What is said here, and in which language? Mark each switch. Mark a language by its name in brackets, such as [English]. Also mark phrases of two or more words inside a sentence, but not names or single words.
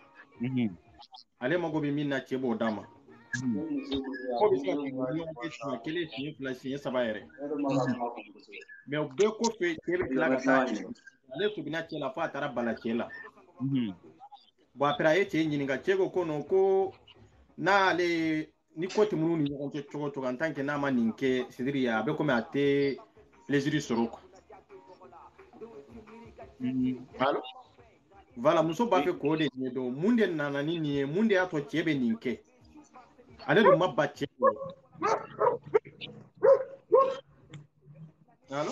[Bambara] Ale mago bɛ min na cɛ b'o d'a ma. Ko bɛ se ka ɲɔgɔn kɛ siɲɛ 1 siɲɛ 2 siɲɛ 3 yɛrɛ. Mais o bɛɛ kɔfɛ cɛ bɛ tila ka taa ale tuguna cɛ la fo a taara bala cɛ la. Bon après a ye cɛ ɲininka cɛ ko non ko n'ale ni ko tɛ minnu ni ɲɔgɔn cɛ cogo o cogo [French] en tant que [Bambara] n'a ma nin kɛ [French] c'est-à-dire [Bambara] a bɛ komi a tɛ plaisir sɔrɔ quoi. Allo? Voilà muso b'a fɛ k'o de ɲɛdɔn mun de nana ni nin ye mun de y'a to cɛ bɛ nin kɛ ale dun ma ba cɛ bolo. Allo?